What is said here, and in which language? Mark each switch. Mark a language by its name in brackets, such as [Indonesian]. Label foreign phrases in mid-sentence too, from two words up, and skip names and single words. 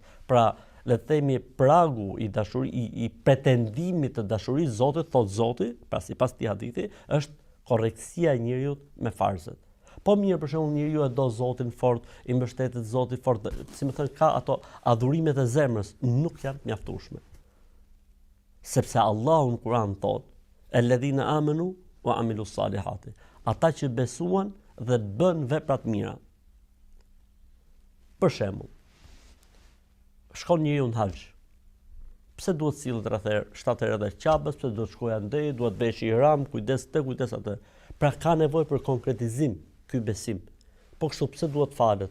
[Albanian] Pra le të themi pragu i i pretendimit të dashurisë Zotit, thot Zoti, pra sipas këtij hadithi, është korrektësia e njeriu me farzet. Po mirë, për shembull, njeriu e do Zotin fort, i mbështetet Zotit fort, si më thënë, ka ato adhurimet e zemrës, nuk janë të mjaftueshme. Sepse Allahu në Kur'an thot: [Arabic] "الذين آمنوا وعملوا الصالحات." [Albanian] Ata që besuan dhe bën vepra të mira. Për shembull, shkon njeriu në haxh. Pse duhet sillet rreth 7 herë edhe Qabës, pse duhet shkojë andej, duhet vesh ihram, kujdes atë. Pra ka nevojë për konkretizim ky besim. Po kështu pse duhet falet?